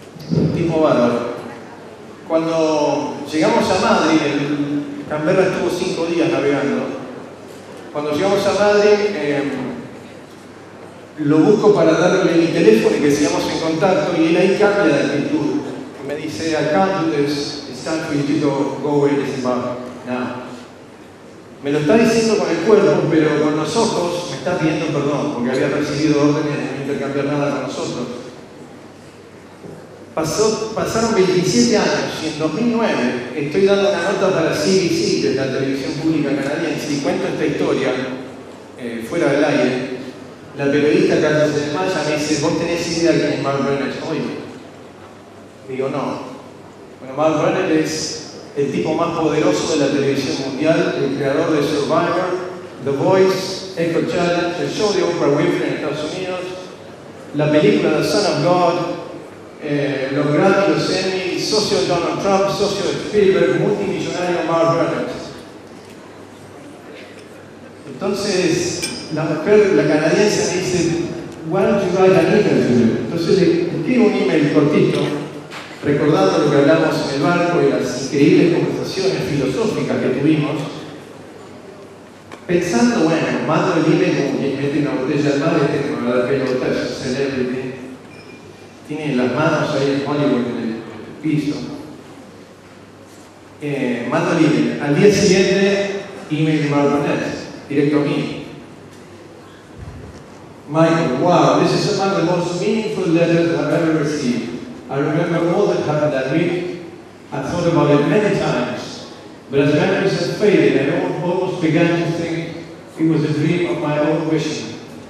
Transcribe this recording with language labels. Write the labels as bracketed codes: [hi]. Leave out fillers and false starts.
[es] Un tipo bárbaro. Cuando llegamos a Madrid, Canberra estuvo 5 días navegando. Cuando llegamos a Madrid, lo busco para darle mi teléfono y que sigamos en contacto, y él ahí cambia de actitud. Me dice, [en] I can't do this, it's time for you to go away to Zimbabwe now. [es] Me lo está diciendo con el cuerpo, pero con los ojos me está pidiendo perdón, porque había recibido órdenes de no intercambiar nada con nosotros. Pasaron 27 años y en 2009 estoy dando una nota para CBC, de la televisión pública canadiense, y cuento esta historia fuera del aire. La periodista Carlos de Maya me dice, ¿vos tenés idea de quién es Mark Burnett hoy? Digo, no. Bueno, Mark Burnett es el tipo más poderoso de la televisión mundial, el creador de Survivor, The Voice, Echo Challenge, el show de Oprah Winfrey en Estados Unidos, la película The Son of God, los Grammy, los Emmy, socio de Donald Trump, socio de Spielberg, multimillonario Mark Burnett. Entonces, la mujer, la canadiense, me dice, [en] why don't you write an email to him? [es] Entonces le escribo un email cortito, recordando lo que hablamos en el barco y las increíbles conversaciones filosóficas que tuvimos, pensando, bueno, mando el email como quien mete una botella al mar y tiene que dar pelota, es un celebrity, tiene las manos ahí en Hollywood en el piso. Mando el email. Al día siguiente, email de Mark Burnett, directo a mí. [en] Michael, wow, this is among the most meaningful letters I've ever received. I remember all that happened that week. I thought about it many times, but as memories have faded, I almost began to think it was a dream of my own wishing.